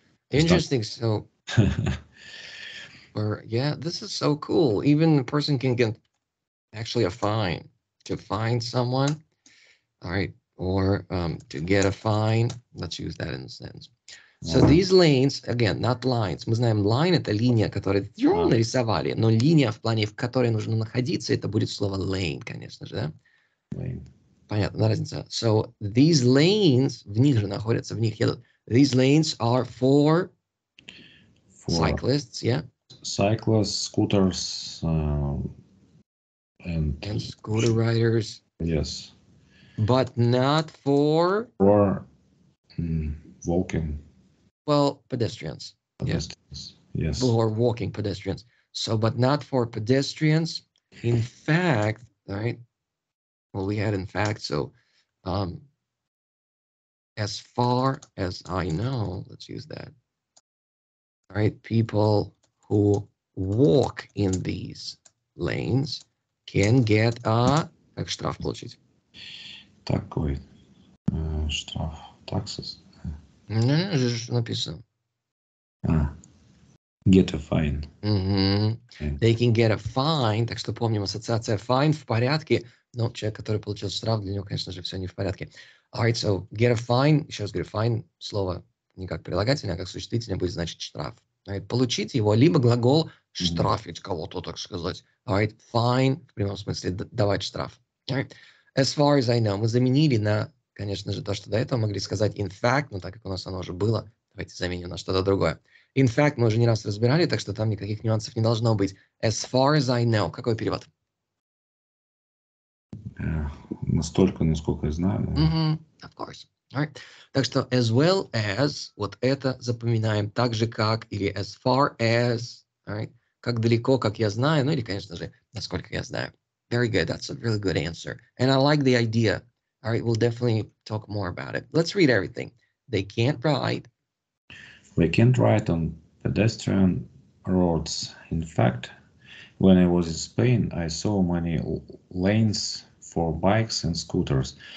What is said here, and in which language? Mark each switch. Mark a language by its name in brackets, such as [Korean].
[English] Interesting. So, this is so cool. Even a person can get actually a fine to find someone. All right. Or to get a fine. Let's use that in a sentence. So these lanes, again, not lines. [Russian] Мы знаем, line — это линия, которую нарисовали, но линия в плане, в которой нужно находиться, это будет слово lane, конечно же, да? [English] Lane. [Russian] Понятно, разница. [English] So these lanes, [Russian] в них же находятся, в них едут. [English] These lanes are for cyclists, yeah? Cyclists, scooters, and scooter riders. Yes. But not for walking. Well, pedestrians. Pedestrians. Yes. Or walking pedestrians. So, but not for pedestrians. In fact, all right. Well, we had in fact. So, as far as I know, let's use that. All right, people who walk in these lanes can get a [Russian] как штраф получить. Такой штраф, taxes. Ну, же написано. [English] Get a fine. They can get a fine. [Russian] Так что помним, ассоциация fine в порядке. Но человек, который получил штраф, для него, конечно же, все не в порядке. [English] Alright, so get a fine. [Russian] Еще раз говорю, fine слово не как прилагательное, а как существительное будет значить штраф. Alright, получить его, либо глагол штрафить кого-то, так сказать. Alright, fine в прямом смысле давать штраф. Alright, [English] as far as I know, [Russian] мы заменили на, конечно же, то, что до этого могли сказать [English] in fact, [Russian] но так как у нас оно уже было, давайте заменим на что-то другое. [English] In fact, [Russian] мы уже не раз разбирали, так что там никаких нюансов не должно быть. [English] As far as I know. [Russian] Какой перевод? Настолько, насколько я знаю. [English] Of course. Alright. [Russian] Так что [English] as well as, [Russian] вот это запоминаем, так же как, или [English] as far as, [Russian] alright, как далеко, как я знаю, ну или, конечно же, насколько я знаю. [English] Very good. That's a really good answer. And I like the idea. Alright, we'll definitely talk more about it. Let's read everything. They can't ride. They can't ride on pedestrian roads. In fact, When I was in Spain, I saw many lanes for bikes and scooters.